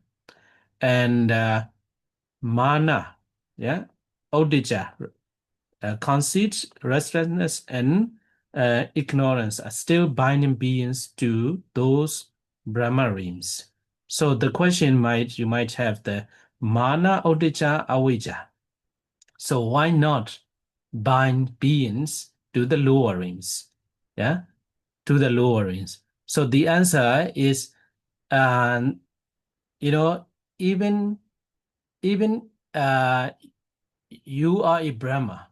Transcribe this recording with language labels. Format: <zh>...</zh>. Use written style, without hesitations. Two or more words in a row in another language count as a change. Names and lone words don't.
<en>And mana, yeah, Odija, conceit, restlessness, and ignorance are still binding beings to those Brahma rims. So the question you might have the</en> <pi>mana, Odija, avijja.</pi> <en>So why not bind beings to the lower rims? Yeah, to the lower rims. So the answer is, you know, even you are a Brahma.</en>